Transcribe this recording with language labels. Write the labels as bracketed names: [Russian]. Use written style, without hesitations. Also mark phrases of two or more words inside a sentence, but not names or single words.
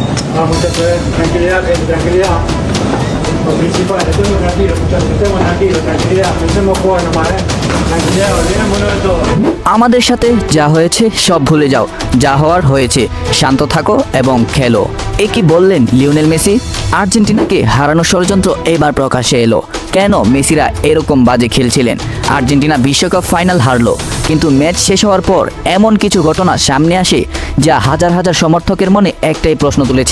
[Spanish] da mucha tranquilidad, tranquilidad. Lo principal, estoy muy tranquilo, muchachos, estemos tranquilos, tranquilidad, pensemos jugar nomás, tranquilidad, olvidémonos de todo. [Bangla] আমাদের সাথে যা হয়েছে সব ভুলে যাও, যা হওয়ার হয়েছে, শান্ত থাকো এবং খেলো। এ কি বললেন লিওনেল মেসি? আর্জেন্টিনাকে হারানোর ষড়যন্ত্র এবার প্রকাশ্যে এলো। কেন মেসিরা এরকম বাজে খেলছিলেন? আর্জেন্টিনা বিশ্বকাপ ফাইনাল হারলো, কিন্তু ম্যাচ শেষ হওয়ার পর এমন কিছু ঘটনা সামনে আসে যা হাজার হাজার সমর্থকের মনে একটাই প্রশ্ন তুলেছে।